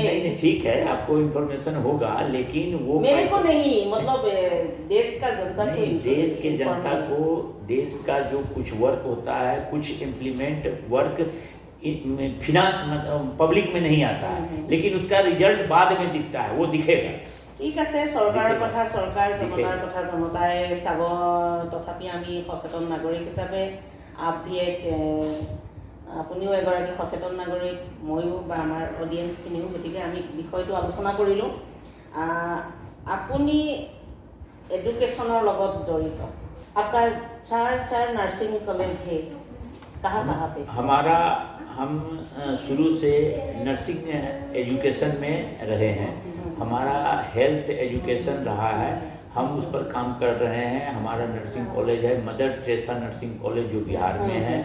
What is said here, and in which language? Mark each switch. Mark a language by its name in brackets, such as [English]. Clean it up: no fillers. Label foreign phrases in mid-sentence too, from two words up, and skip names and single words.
[Hindi] नहीं, ठीक है, आपको इंफॉर्मेशन होगा, लेकिन वो मेरे को नहीं, मतलब देश का जनता को, देश के जनता को, देश का जो कुछ वर्क होता है, कुछ [English] implement work public [Hindi] में नहीं आता है, लेकिन उसका रिजल्ट बाद में दिखता है, वो दिखेगा। [Assamese] ঠিক আছে, চৰকাৰৰ কথা চৰকাৰ, জনতাৰ কথা জনতাই চাব। তথাপি আমি সচেতন নাগৰিক হিচাপে আপুনিও এগৰাকী সচেতন নাগৰিক, ময়ো বা আমাৰ অডিয়েন্সখিনিও, গতিকে আমি বিষয়টো আলোচনা কৰিলোঁ। আপুনি এডুকেশ্যনৰ লগত জড়িত, [Hindi] आपका चार [English] nursing college [Hindi] है, कहाँ पे? हम शुरू से [English] nursing education [Hindi] में रहे हैं, हमारा [English] health education [Hindi] रहा है, हम उस पर काम कर रहे हैं। हमारा नर्सिंग कॉलेज है मदर टेरेसा नर्सिंग कॉलेज, जो बिहार में है।